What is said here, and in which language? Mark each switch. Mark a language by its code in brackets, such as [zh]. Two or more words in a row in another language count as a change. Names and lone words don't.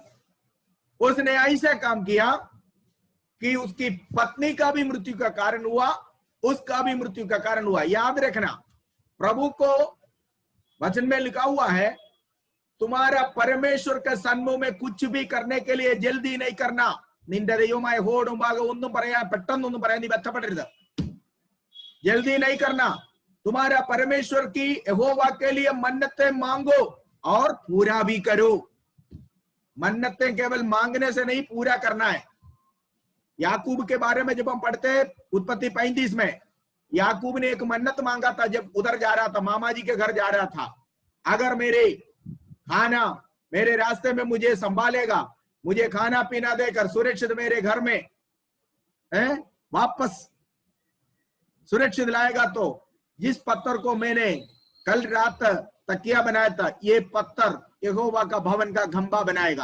[hi] उसने ऐसा काम किया कि उसकी पत्नी का भी मृत्यु का कारण हुआ, उसका भी मृत्यु का कारण हुआ। याद रखना, प्रभु को वचन में लिखा हुआ है, तुम्हारा परमेश्वर के सन्मुख में कुछ भी करने के लिए जल्दी नहीं करना। [ml] നിന്റെ ദൈവമായ യഹോവയുടെ മുമ്പാകെ ഒന്നും പറയാൻ പെട്ടെന്നൊന്നും പറയാൻ നീ ബന്ധപ്പെടരുത്। [hi] जल्दी नहीं करना। तुम्हारा परमेश्वर की यहोवा के लिए मन्नतें मांगो और पूरा भी करो। मन्नतें केवल मांगने से नहीं, पूरा करना है। याकूब के बारे में जब हम पढ़ते हैं उत्पत्ति 35 में, याकूब ने एक मन्नत मांगा था जब उधर जा रहा था, मामा जी के घर जा रहा था, अगर मेरे खाना मेरे रास्ते में मुझे संभालेगा, मुझे खाना पीना देकर सुरक्षित मेरे घर में वापस सुरक्षित लाएगा, तो जिस पत्थर को मैंने कल रात तकिया बनाया था, ये पत्थर यहोवा का भवन का खंभा बनाएगा।